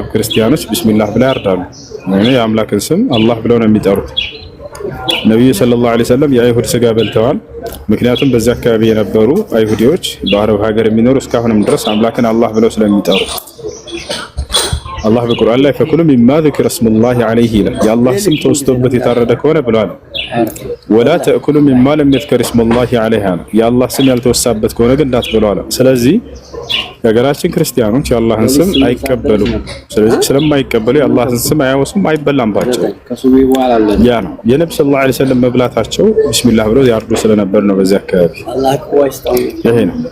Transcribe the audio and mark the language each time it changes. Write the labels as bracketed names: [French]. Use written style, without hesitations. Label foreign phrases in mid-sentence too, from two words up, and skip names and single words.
[Amharic] ክርስቲያኖች ቢስሚላህ ብለው ያርዳሉ። የአምላክን ስም አላህ ብለው ነው የሚጠሩት። ነብዩ [Arabic] صلى الله عليه وسلم [Amharic] የአይሁድ ስጋ በልተዋል። ምክንያቱም በዚያ አካባቢ የነበሩ አይሁዲዎች በአረብ ሀገር የሚኖሩ እስካሁንም ድረስ አምላክን አላህ ብለው ስለሚጠሩ አላህ በቁርአን ላይ [Arabic] فكلوا مما ذكر اسم الله [Amharic] عليه ይላል። የአላህ ስም ተወስቶበት የታረደ ከሆነ ብሏል። [Arabic] ولا تأكلوا مما لم يذكر اسم الله عليه [Amharic] የአላህ ስም ያልተወሳበት ከሆነ ግን እንዳትበሉ አለ። ስለዚህ የሀገራችን ክርስቲያኖች የአላህን ስም አይቀበሉም። ስለዚህ ስለማይቀበሉ የአላህን ስም አያወሱም፣ አይበላምባቸው። ያ ነው የነብዩ [Arabic] صلى الله عليه وسلم [Amharic] መብላታቸው ቢስሚላህ ብለው ያርዱ ስለነበር ነው በዚህ አካባቢ። ይሄ ነው።